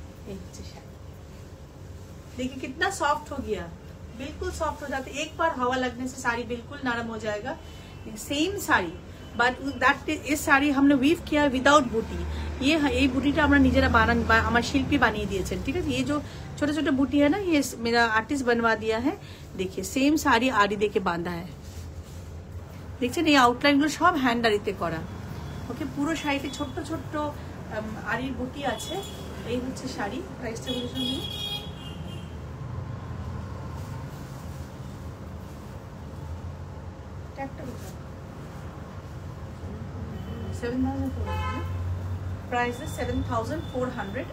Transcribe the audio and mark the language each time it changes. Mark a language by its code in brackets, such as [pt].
[bn] এই হচ্ছে শাড়ি, [hi] देखिए कितना सॉफ्ट हो गया, बिल्कुल सॉफ्ट हो जाता है, एक बार हवा लगने से साड़ी बिल्कुल नरम हो जाएगा। सेम साड़ी बट दैट इस साड़ी हमने वीव किया विदाउट बूटी। [bn] ये बूटीটা আমরা নিজেরা বানান, আমার শিল্পী বানিয়ে দিয়েছেন, ঠিক আছে? [hi] ये जो छोटे छोटे बूटी है ना, ये मेरा आर्टिस्ट बनवा दिया है। देखिए सेम साड़ी आरी देके बांधा है, [bn] দেখছেন? এই আউটলাইন গুলো সব হ্যান্ড আরিতে করা। ওকে, পুরো শাড়িতে ছোট্ট ছোট্ট আরির বুটি আছে। এই হচ্ছে শাড়ি, প্রাইসটা বলেছেন 7,400, prices 7,400।